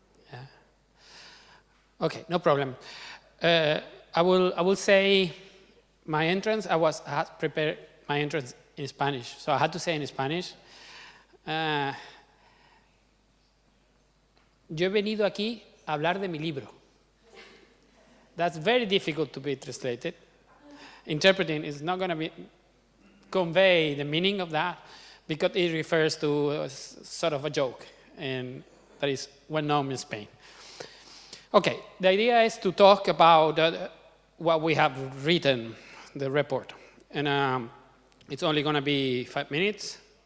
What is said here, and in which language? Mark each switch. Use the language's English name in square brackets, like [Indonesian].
[English] Yeah. Okay, no problem. I will say my entrance. I had prepared my entrance in Spanish, so I had to say in Spanish. [Spanish] Yo he venido aquí a hablar de mi libro. [English] That's very difficult to be translated. Interpreting is not going to convey the meaning of that because it refers to sort of a joke, and that is well known in Spain. Okay, the idea is to talk about what we have written, the report, and it's only going to be 5 minutes.